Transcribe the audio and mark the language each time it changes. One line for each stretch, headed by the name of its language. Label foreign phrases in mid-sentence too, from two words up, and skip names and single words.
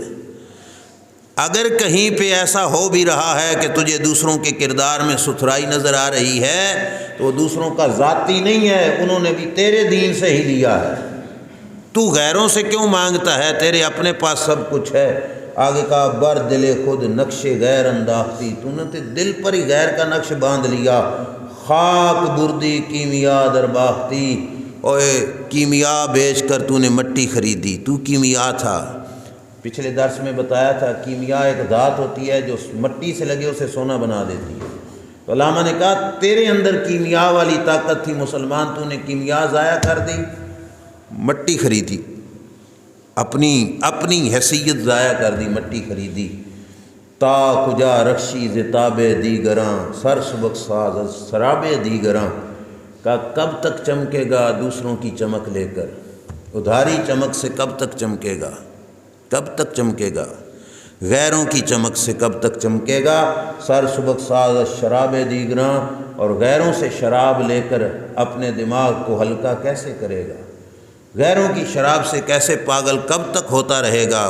Urdu: اگر کہیں پہ ایسا ہو بھی رہا ہے کہ تجھے دوسروں کے کردار میں ستھرائی نظر آ رہی ہے تو وہ دوسروں کا ذاتی نہیں ہے، انہوں نے بھی تیرے دین سے ہی لیا ہے۔ تو غیروں سے کیوں مانگتا ہے؟ تیرے اپنے پاس سب کچھ ہے۔ آگے کہا
Persian: بر دل خود نقش غیر انداختی،
Urdu: تو نے دل پر ہی غیر کا نقش باندھ لیا۔
Persian: خاک بردی کیمیا در باختی،
Urdu: اوے کیمیا بیچ کر تو نے مٹی خریدی، تو کیمیا تھا۔ پچھلے درس میں بتایا تھا کیمیا ایک ذات ہوتی ہے جو مٹی سے لگے اسے سونا بنا دیتی ہے۔ تو علامہ نے کہا تیرے اندر کیمیا والی طاقت تھی مسلمان، تو نے کیمیا ضائع کر دی، مٹی خریدی، اپنی حیثیت ضائع کر دی، مٹی خریدی۔
Persian: تا کجا رخشی زتاب دیگراں، سر سبک ساز سراب دیگراں،
Urdu: کہا کب تک چمکے گا دوسروں کی چمک لے کر، ادھاری چمک سے کب تک چمکے گا، کب تک چمکے گا، غیروں کی چمک سے کب تک چمکے گا۔
Persian: سر سبک ساز شراب دیگراں،
Urdu: اور غیروں سے شراب لے کر اپنے دماغ کو ہلکا کیسے کرے گا، غیروں کی شراب سے کیسے پاگل کب تک ہوتا رہے گا۔